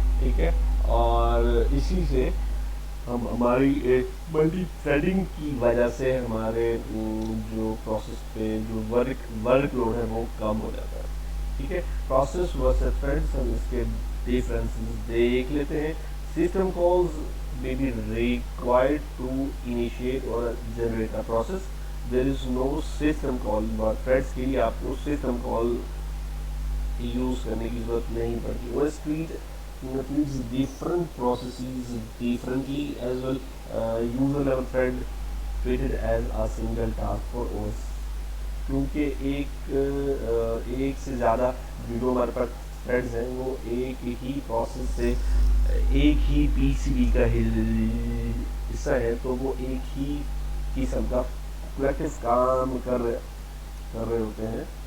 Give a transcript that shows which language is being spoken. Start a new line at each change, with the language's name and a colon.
Urdu: ٹھیک ہے, اور اسی سے ہماری ایک ملٹی تھریڈنگ کی وجہ سے ہمارے جو پروسیس پہ جو ورک لوڈ ہے وہ کم ہو جاتا ہے. ٹھیک ہے, پروسیس ورسز تھریڈس, ہم اس کے ڈفرینسز دیکھ لیتے ہیں.
English: System calls may be required to initiate or generate a process. There is no system call, but threads
Urdu: کے لیے آپ کو system call یوز کرنے کی ضرورت نہیں پڑتی.
English: OS treats different processes differently as well. User level thread treated as a single task for OS.
Urdu: کیونکہ ایک سے زیادہ جو ہمارے پاس تھریڈز ہیں وہ ایک ہی پروسیس سے ایک ہی پی سی بی کا حصہ ہے, تو وہ ایک ہی قسم کا کلیکٹیو کام کر رہے ہوتے ہیں.